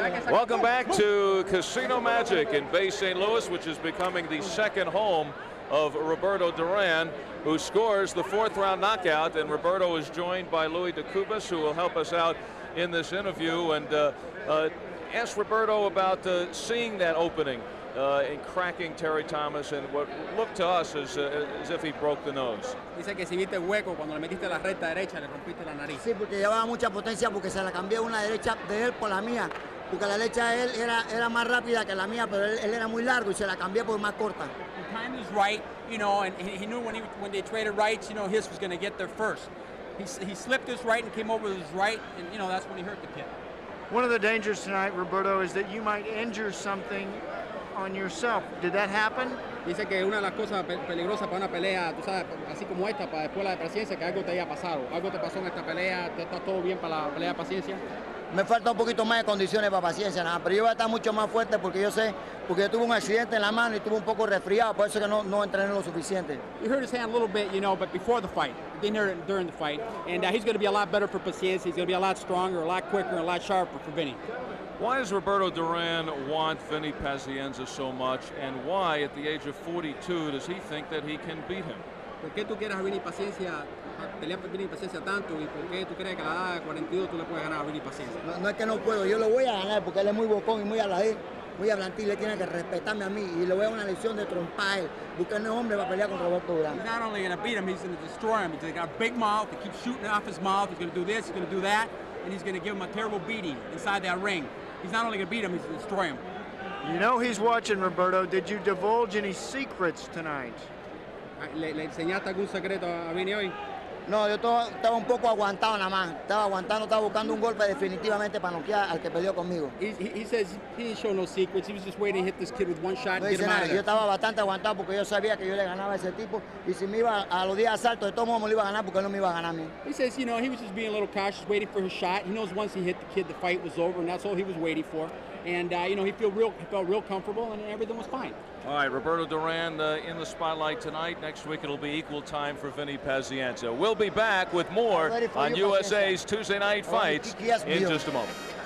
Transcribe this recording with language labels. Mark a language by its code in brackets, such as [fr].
[en] Welcome back to Casino Magic in Bay St. Louis, which is becoming the second home of Roberto Duran, who scores the fourth round knockout. And Roberto is joined by Louis DeCubas, who will help us out in this interview. And ask Roberto about seeing that opening in cracking Terry Thomas and what looked to us as if he broke the nose. [es] Dice que si viste el hueco cuando le metiste la recta derecha, le rompiste la nariz. Sí, porque llevaba mucha potencia porque se la cambié una derecha de él por la mía. Porque la derecha de él era más rápida que la mía, pero él era muy largo y se la cambié por más corta. [en] The time is right. you know, and he knew when they traded rights, you know, his was going to get there first. He slipped his right and came over with his right, and, you know, that's when he hurt the kid. One of the dangers tonight, Roberto, is that you might injure something on yourself. Did that happen? [es] Dice que una de las cosas peligrosas para una pelea, tú sabes, así como esta, para después la de paciencia, que algo te haya pasado. Algo te pasó en esta pelea, ¿está todo bien para la pelea de paciencia? Me falta un poquito más de condiciones para paciencia, nada, pero yo voy a estar mucho más fuerte porque yo sé, porque yo tuve un accidente en la mano y tuve un poco resfriado, por eso que no entrené lo suficiente. [en] You hurt his hand a little bit, you know, but before the fight. Didn't hurt it during the fight. And he's going to be a lot better for paciencia. He's going to be a lot stronger, a lot quicker, and a lot sharper for Vinny. Why does Roberto Duran want Vinny Pazienza so much, and why, at the age of 42, does he think that he can beat him? [es] ¿Por qué tú quieres a Vinny Paciencia, pelear por Vinny Paciencia tanto, y por qué tú crees que a la edad de 42 tú le puedes ganar a Vinny Paciencia? No es que no puedo, yo lo voy a ganar porque él es muy bocón y muy aladí, muy hablantil, le tiene que respetarme a mí y le voy a dar una lección de trompa a él, porque no es hombre para pelear con Roberto Duran. [en] He's not only going to beat him, he's going to destroy him. He's got a big mouth, he keeps shooting off his mouth, he's going to do this, he's going to do that, and he's going to give him a terrible beating inside that ring. He's not only going to beat him, he's going to destroy him. You know he's watching, Roberto. Did you divulge any secrets tonight? [es] ¿Le enseñaste algún secreto a Vinny hoy? No, yo estaba un poco aguantado nada más. Estaba aguantando, estaba buscando un golpe definitivamente para noquear al que peleó conmigo. [en] He says he didn't show no secrets. He was just waiting to hit this kid with one shot [es] No [en] and get [es] dice [en] him out [es] nada, [en] of [es] yo [en] there. [es] estaba bastante aguantado porque yo sabía que yo le ganaba a ese tipo y si me iba a los días de asalto, de todos modos me lo iba a ganar porque él no me iba a ganar a mí. [en] He says, you know, he was just being a little cautious, waiting for his shot. He knows once he hit the kid, the fight was over, and that's all he was waiting for. And, you know, he felt real comfortable, and everything was fine. All right, Roberto Duran in the spotlight tonight. Next week it'll be equal time for Vinny Pazienza. We'll be back with more on USA's Tuesday Night Fights in just a moment.